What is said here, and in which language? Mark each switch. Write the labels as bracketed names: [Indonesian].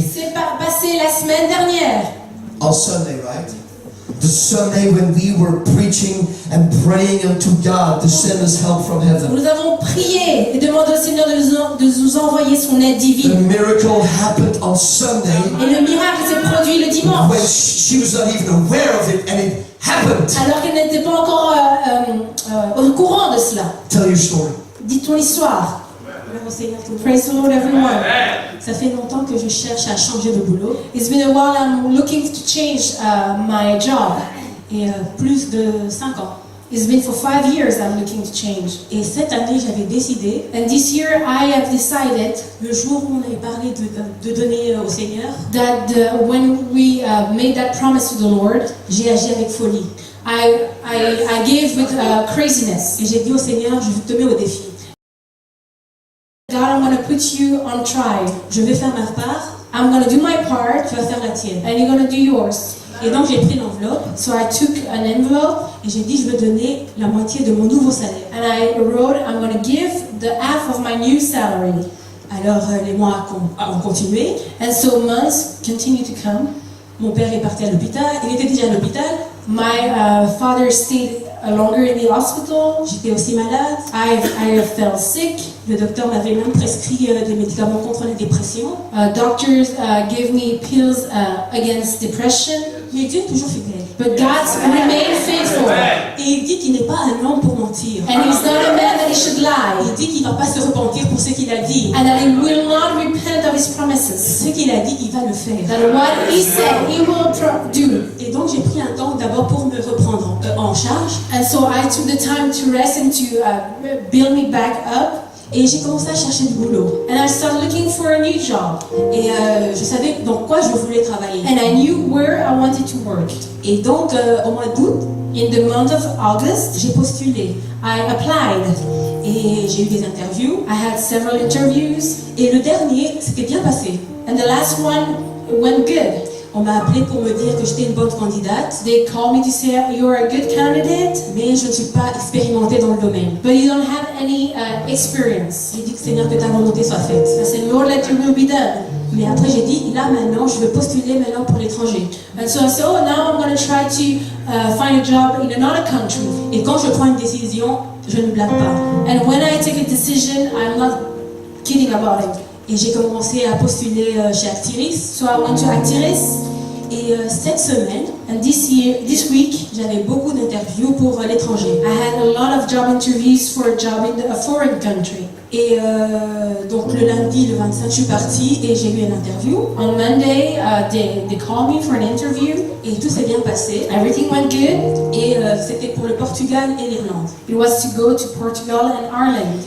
[French] s'est passé la semaine dernière. [English] On Sunday, right? The Sunday when we were preaching and praying unto God to send us help from heaven. [French] Nous avons prié et demandé au Seigneur de nous envoyer son aide [English] The [French] divine. [English] miracle happened on Sunday [French] Et le miracle s'est produit le dimanche, [English] when she was not even aware of it, and it happened. [French] alors qu'elle n'était pas encore au courant de cela. [English] Tell your story. [French] Dis ton histoire. Gloire au Seigneur tout le monde. [English] Praise the Lord, everyone. [French] Ça fait longtemps que je cherche à changer de boulot [English] It's been a while I'm looking to change my job. [French] et plus de 5 ans. [English] It's been for 5 years I'm looking to change. [French] Et cette année, j'avais décidé, [English] And this year I have decided [French] le jour où on avait parlé de donner au Seigneur, [English] that when we made that promise to the Lord, [French] j'ai agi avec folie. [English] I gave with craziness. [French] Et j'ai dit au Seigneur, je te mets au défi. [English] God, I'm going to put you on trial. [French] Je vais faire ma part, [English] I'm going to do my part, [French] tu vas faire la tienne. [English] and you're going to do yours. [French] Et donc j'ai pris l'enveloppe [English] So I took an envelope, [French] et j'ai dit, je veux donner la moitié de mon nouveau salaire. [English] and I wrote, I'm going to give the half of my new salary. [French] Alors les mois ont continué. [English] And so months continue to come. [French] Mon père est parti à l'hôpital, il était déjà à l'hôpital. [English] My father stayed longer in the hospital. [French] J'étais aussi malade. [English] I fell sick. [French] Le docteur m'avait même prescrit des médicaments contre la dépression. [English] Doctors gave me pills against depression. [French] Mais Dieu est toujours fidèle. [English] But God remained faithful. [French] Et il dit qu'il n'est pas un homme pour mentir. [English] And He's not a man that He should lie. [French] Il dit qu'il ne va pas se repentir pour ce qu'il a dit. [English] And that He will not repent of His promises. [French] Ce qu'il a dit, il va le faire. [English] That what He said, He will do. [French] Et donc j'ai pris un temps d'abord pour me reprendre en charge. [English] And so I took the time to rest and to build me back up. [French] Et j'ai commencé à chercher du boulot. [English] And I started looking for a new job. [French] Et je savais dans quoi je voulais travailler. [English] And I knew where I wanted to work. [French] Et donc au mois d'août, [English] In the month of August, [French] j'ai postulé. [English] I applied. [French] Et j'ai eu des interviews. [English] I had several interviews. [French] Et le dernier, c'était bien passé. [English] And the last one went good. [French] On m'a appelé pour me dire que j'étais une bonne candidate, [English] They called me to say you're a good candidate, [French] mais je ne suis pas expérimentée dans le domaine. [English] but you don't have any experience. [French] J'ai dit que Seigneur, que ta volonté soit faite. [English] I said, Lord, let your will be done. [French] Mais après j'ai dit, là maintenant, je veux postuler maintenant pour l'étranger. [English] And so I said, oh, now I'm going to try to find a job in another country. [French] Et quand je prends une décision, je ne blague pas. [English] And when I take a decision, I'm not kidding about it. [French] Et j'ai commencé à postuler chez Actiris. [English] So I went to Actiris, [French] Et cette semaine, [English] and this week, [French] j'avais beaucoup d'interviews pour l'étranger. [English] I had a lot of job interviews for a job in a foreign country. [French] Et donc le lundi, le 25, je suis partie et j'ai eu une interview. [English] On Monday, they called me for an interview. [French] Et tout s'est bien passé. [English] Everything went good. [French] Et c'était pour le Portugal et l'Irlande. [English] It was to go to Portugal and Ireland.